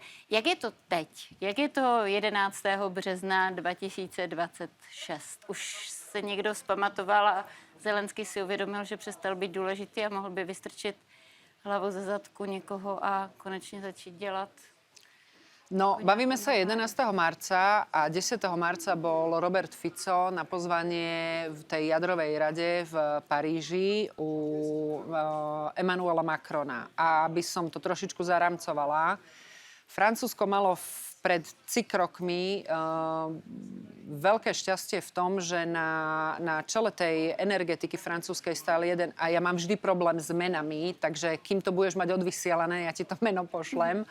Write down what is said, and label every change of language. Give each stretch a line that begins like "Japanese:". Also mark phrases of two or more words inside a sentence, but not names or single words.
Czech: Jak je to teď? Jak je to 11. března 2026? Už se někdo zpamatoval a Zelenský si uvědomil, že přestal být důležitý a mohl by vystrčit hlavu ze zadku někoho a konečně začít dělat? No,
Slovak: bavíme sa 11. marca a 10. marca bol Robert Fico na pozvanie v tej jadrovej rade v Paríži u Emmanuela Macrona. A aby som to trošičku zaramcovala, Francúzsko malo pred rokmi veľké šťastie v tom, že na čele tej energetiky francúzskej stál jeden, a ja mám vždy problém s menami, takže kým to budeš mať odvysielané, ja ti to meno pošlem.